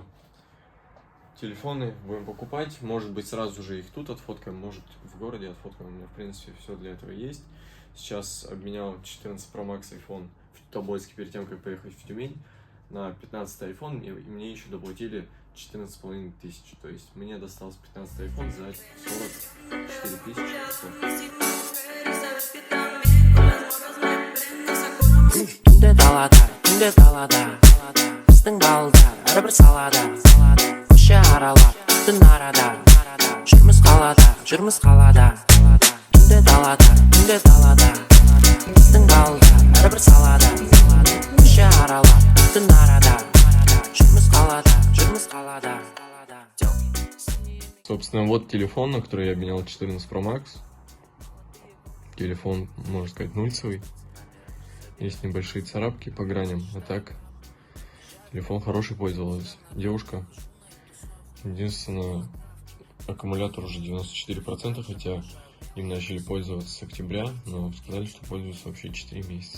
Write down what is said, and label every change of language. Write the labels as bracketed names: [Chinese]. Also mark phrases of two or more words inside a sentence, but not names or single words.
[Russian] Телефоны будем покупать, может быть, сразу же их тут отфоткаем, может в городе отфоткаем. У меня, в принципе, все для этого есть. Сейчас обменял 14 Pro Max iPhone в Тобольске перед тем, как поехать в Тюмень, на 15 iPhone, и мне еще доплатили 14,5 тысяч. То есть мне достался 15 iPhone за 44 500. [Kazakh] Түнде талада біздің балдар әрбір салада көше аралап түн арада жүрміз қалада түнде талада біздің балдар әрбір салада көше аралап түн арада жүрміз қалада. [Russian] Собственно, вот телефон, на который я обменял 14 Pro Max. Телефон, можно сказать, нульцевый. Есть небольшие царапки по граням, а так телефон хороший, пользовалась девушка. Единственное, аккумулятор уже 94%, хотя им начали пользоваться с октября, но сказали, что пользуются вообще 4 месяца.